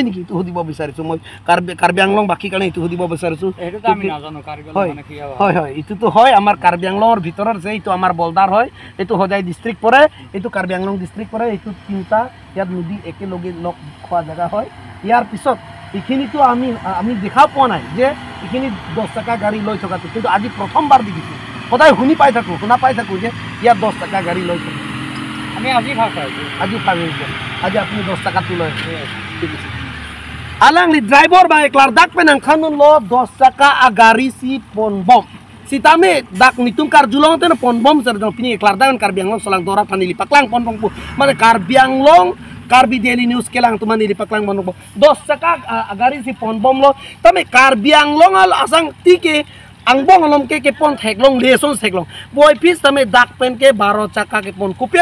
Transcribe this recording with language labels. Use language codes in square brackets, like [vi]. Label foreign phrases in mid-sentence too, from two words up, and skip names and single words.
[as] নেকি এইটো সুধিব বিচাৰিছোঁ মই কাৰ্বি আংলং বাকী কাৰণে এইটো সুধিব বিচাৰিছোঁ হয় হয় এইটোতো হয় আমাৰ কাৰ্বি আংলঙৰ ভিতৰত আছে এইটো আমাৰ বলদাৰ হয় এইটো হোজাই ডিষ্ট্ৰিক্ট পৰে এইটো কাৰ্বি আংলং ডিষ্ট্ৰিক্ট পৰে এইটো তিনিটা ইয়াত নদী একেলগে লগ খোৱা জেগা হয় ইয়াৰ পিছত এইখিনিতো আমি দেখা পোৱা নাই যে এইখিনি 10 টকা গাড়ী লৈ থকাটো কিন্তু আজি প্ৰথমবাৰ দেখিছোঁ সদায় শুনা পাই থাকোঁ যে ইয়াত 10 টকা গাড়ী লৈ থাকে আমি আজি ফাৰ্ষ্ট আজি আপুনি 10 টকাটো লৈ ঠিক আছে [mjw] alangli driver ba eklar dak penang kanun lo 10 taka agari si ponbom si tame dak nitung kar julong ten ponbom ser jong pini eklar dak karbianglong solang dora panili paklang ponbom pu mane karbianglong karbi daily news kelang tu manili paklang ponbom 10 taka agari si ponbom lo tame karbianglong al asang tike ang bong alom ke pon theklong leson theklong boy pis tame dak pen ke 12 caka ke pon kupia